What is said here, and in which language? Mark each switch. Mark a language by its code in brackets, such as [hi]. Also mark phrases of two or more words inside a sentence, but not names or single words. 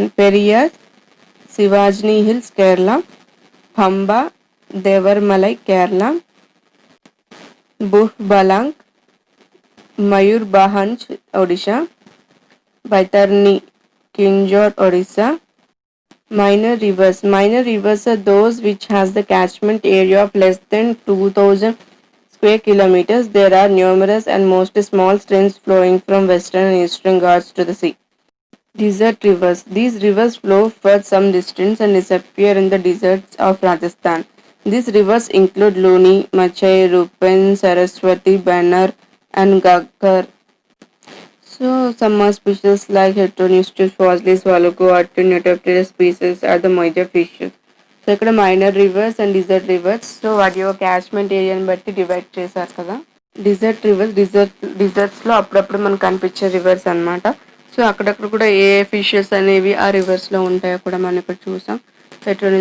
[en] Periyar, Sivajini Hills, Kerala. Pamba, Devarmalai, Kerala. Buh Balang, Mayurbanj, Odisha. Baitarni, Kinjor, Odisha. Minor rivers. Minor rivers are those which has the catchment area of less than 2000 square kilometers. There are numerous and mostly small streams flowing from western and eastern Ghats to the sea. Desert rivers. These rivers flow for some distance and disappear in the deserts of Rajasthan. These rivers include Luni, Machai, Rupen, Saraswati, Banner, and Gaggar. So some more species like Heteroneustis fossilis, Walugo, Neotopterus species are the major fishes. [te] సో ఇక్కడ [en] minor rivers and desert rivers. [te] సో వాటి యొక్క [en] catchment areani [te] బట్టి డివైడ్ చేశారు కదా. [en] desert rivers [te] డిజర్ట్స్లో అప్పుడప్పుడు మనకు కనిపించే రివర్స్ అనమాట. సో అక్కడక్కడ కూడా ఏ ఫిషెస్ అనేవి ఆ రివర్స్లో ఉంటాయో కూడా మనం ఇక్కడ చూసాం.